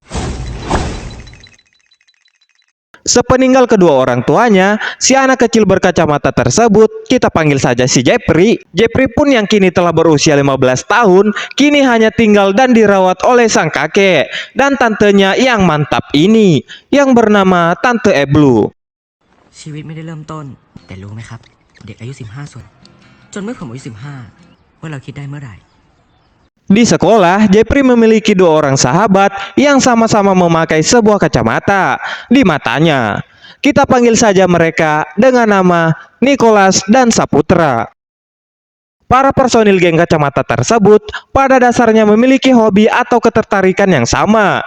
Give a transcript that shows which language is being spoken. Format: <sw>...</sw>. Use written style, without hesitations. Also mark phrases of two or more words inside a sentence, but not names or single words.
<id>Sepeninggal kedua orang tuanya, si anak kecil berkacamata tersebut, kita panggil saja si Jeffrey. Jeffrey pun yang kini telah berusia 15 tahun, kini hanya tinggal dan dirawat oleh sang kakek dan tantenya yang mantap ini, yang bernama Tante Eblu.</id> <th>ชีวิตไม่ได้เริ่มต้นแต่รู้ไหมครับเด็กอายุ15ส่วนจนเมื่อผมอายุ15ว่าเราคิดได้เมื่อไหร่</th> <id>Di sekolah, Jeffrey memiliki dua orang sahabat yang sama-sama memakai sebuah kacamata di matanya. Kita panggil saja mereka dengan nama Nicholas dan Saputra. Para personil geng kacamata tersebut pada dasarnya memiliki hobi atau ketertarikan yang sama.</id>